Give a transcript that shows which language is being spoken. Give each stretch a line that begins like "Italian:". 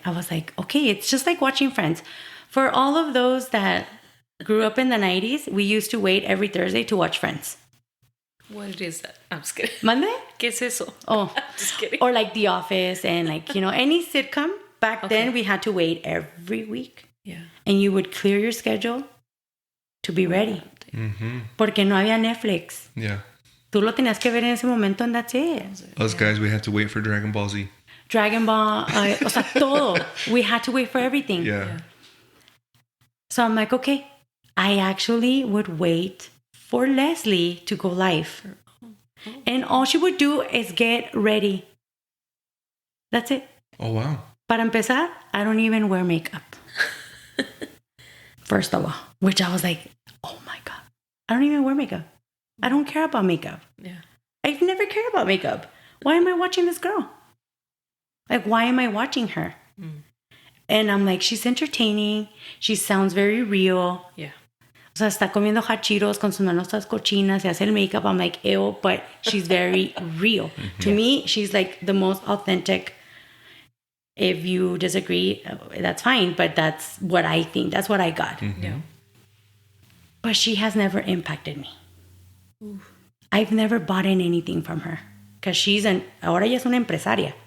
English: I was like, okay, it's just like watching Friends. For all of those that grew up in the 90s, we used to wait every Thursday to watch Friends. What is that? I'm just kidding.
Spanish: ¿Mande? ¿Qué es eso?
English: Oh, Just kidding. or like The Office and like, any sitcom. Back then, we had to wait every week. Yeah. And you would clear your schedule to be ready.
Spanish: Porque no había Netflix.
English: Yeah.
Spanish: Tú lo tenías que ver en ese momento
English: and that's it. Us guys, we had to wait for Dragon Ball Z.
Spanish: Dragon Ball, o sea, todo.
English: We had to wait for everything. Yeah. So I'm like, okay, I actually would wait for Leslie to go live. And all she would do is get ready. That's it. Oh, wow.
Spanish: Para empezar,
English: I don't even wear makeup. First of all, which I was like, oh my God, I don't even wear makeup. I don't care about makeup. Yeah. I've never cared about makeup. Why am I watching this girl? Like, why am I watching her? And I'm like, she's entertaining. She sounds very real. Yeah.
Spanish: O sea, está comiendo hachiros con sus manos todas cochinas, se hace el makeup.
English: I'm like, ew, but she's very real. To me, she's like the most authentic. If you disagree, that's fine. But that's what I think. That's what I got. Yeah. But she has never impacted me. I've never bought in anything from her. Because
Spanish: ahora ella es una empresaria.